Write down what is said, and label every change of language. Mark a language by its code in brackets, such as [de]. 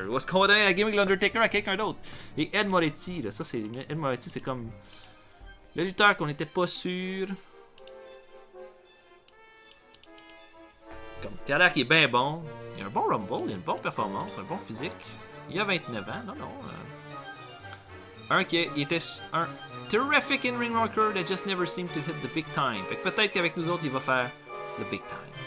[fr] Ou est-ce qu'on va donner la gimmick de l'Undertaker à quelqu'un d'autre? Et Ed Moretti, là, ça c'est. Ed Moretti, c'est comme le lutteur qu'on n'était pas sûr. Comme Taylor qui est bien bon. Il a un bon rumble, il a une bonne performance, un bon physique. Il a 29 ans, non. Il était un [en] terrific in-ring rocker that just never seemed to hit the big time. [fr] Fait que peut-être qu'avec nous autres, il va faire le big time.